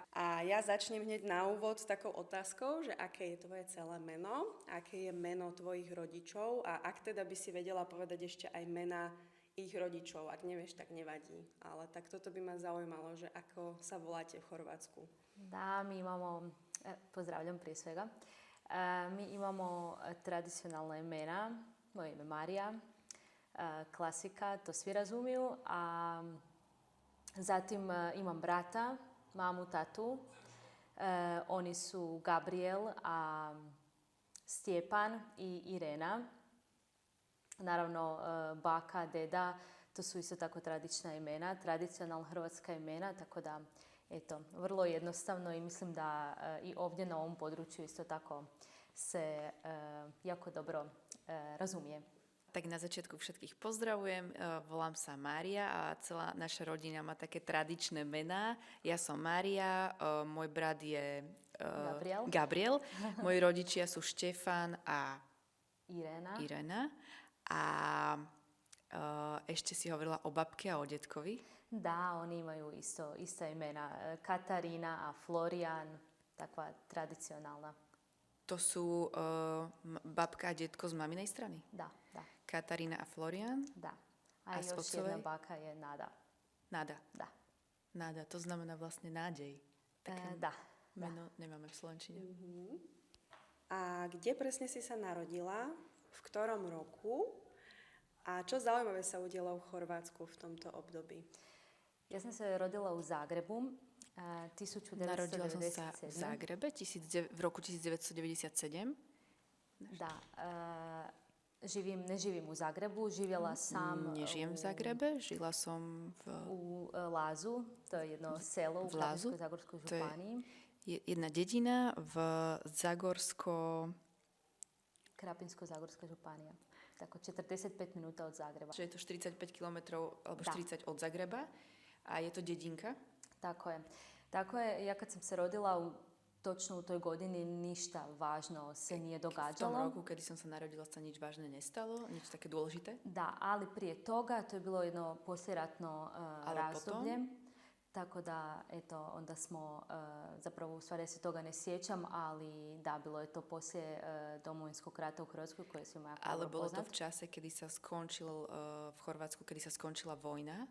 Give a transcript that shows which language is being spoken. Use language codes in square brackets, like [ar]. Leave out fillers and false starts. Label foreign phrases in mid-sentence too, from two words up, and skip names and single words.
[sk] A ja začnem hneď na úvod s takou otázkou, že aké je tvoje celé meno, aké je meno tvojich rodičov a ak teda by si vedela povedať ešte aj mena ich rodičov. Ak nevieš, tak nevadí. Ale tak toto by ma zaujímalo, že ako sa voláte v Chorvátsku. [hr] Da, mi imamo, pozdravljam prije svega, mi imamo tradicionalna imena, moje ime Marija, klasika, to svi razumiju, a zatim imam brata, mamu, tatu, oni su Gabriel, a Stjepan i Irena. Naravno, baka, deda, to su isto tako tradicionalna hrvatska imena, tako da, eto, vrlo jednostavno i mislim da i ovdje na ovom području isto tako se jako dobro razumije. [sk] Tak na začiatku všetkých pozdravujem, volám sa Mária a celá naša rodina má také tradičné mená. Ja som Mária, môj brat je Gabriel. Moji rodičia sú Štefan a Irena. A ešte si hovorila o babke a o detkovi? [hr] Da, oni imaju ista imena, Katarina a Florian, takva tradicionalna. [sk] To sú babka a detko z maminej strany? [hr] Da. [sk] Katarína a Florian? [hr] Da. A još jedna baka je Nada. [sk] Nada? [hr] Da. [sk] Nada, to znamená vlastne nádej. Také [hr] Da. [sk] meno nemáme v slovenčine. A kde presne si sa narodila? V ktorom roku? A čo zaujímavé sa udialo v Chorvátsku v tomto období? [hr] Ja sam se rodila u Zagrebu 1997. [sk] Narodila som sa v Zagrebe v roku 1997. [hr] Da. Ne živim u Zagrebu, živjela sam [sk] Nežijem v Zagrebe, žila som [hr] u Lazu, to je jedno selo u Krapinsko-Zagorskoj županiji. [sk] To je jedna dedina v Krapinsko-Zagorska županija. [hr] Tako 45 minuta od Zagreba. [sk] Čiže je to 45 kilometrov alebo 40 od Zagreba a je to dedinka? [hr] Tako je. Ja kad sam se rodila točno u toj godini ništa važno se nije događalo. [sk] V tom roku, kedy som sa narodila, sa nič vážne nestalo? Nič také dôležité? [hr] Da, ali prije toga to je bilo jedno poslijeratno razdoblje. Tako da, eto, onda smo, zapravo u stvari ja se toga ne sjećam, ali da, bilo je to poslije Domovinskog rata u Hrvatskoj koje svima jako [sk] Ale bolo [hr] poznat. [sk] to v čase, kedy sa v Chorvátsku, kedy sa skončila vojna?